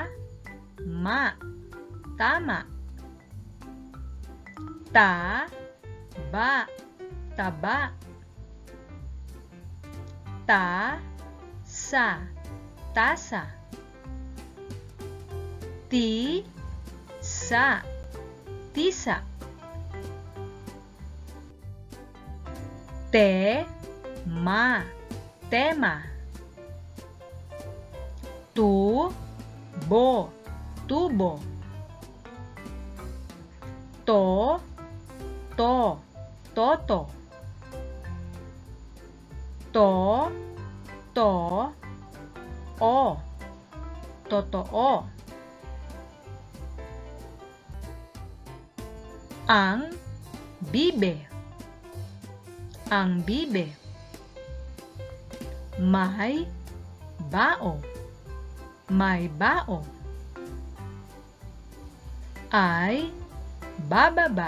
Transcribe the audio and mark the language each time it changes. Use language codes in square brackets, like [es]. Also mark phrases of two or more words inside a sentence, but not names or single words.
[tl] Ma. Tama. Ta. Ba. Taba. Ta. Sa. Tasa. Ti. Sa. Tisa. Te. Ma. Tema. Tu. Bo. Tubo. To. To. Toto. To. To. O. Totoo. Ang bibe. Ang bibe. May bao. May bao. Ay bababa.